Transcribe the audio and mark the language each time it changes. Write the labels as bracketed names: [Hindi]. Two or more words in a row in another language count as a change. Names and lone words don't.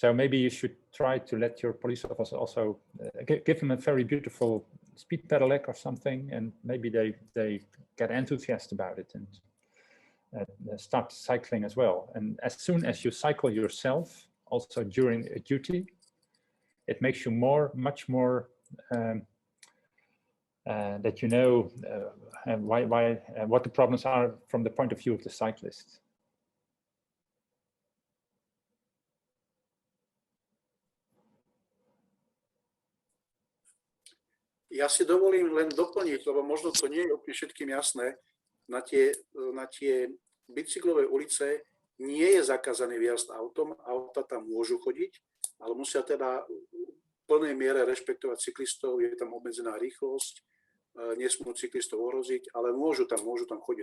[English] So maybe you should try to let your police officer also give them a very beautiful speed pedelec or something, and maybe they get enthusiastic about it and start cycling as well. And as soon as you cycle yourself, also during a duty, it makes you much more that you know what the problems are from the point of view of the cyclist. [Slovak] Ja si dovolím len doplniť, lebo možno to nie je úplne všetkým jasné, na tie bicyklové ulice nie je zakázaný vjazd autom, auta tam môžu chodiť, ale musia teda v plnej miere rešpektovať cyklistov, je tam obmedzená rýchlosť, nesmú cyklistov ohroziť, ale môžu tam chodiť.